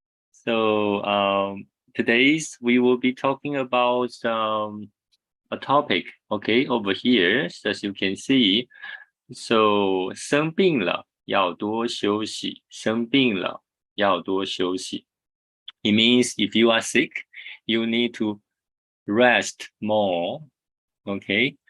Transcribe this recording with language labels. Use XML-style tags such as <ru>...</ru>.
<en>So today's we will be talking about a topic. Okay, over here, as you can see.</en> <zh>So 生病了要多休息，生病了要多休息。</zh> <en>It means if you are sick, you need to rest more. Okay.</en>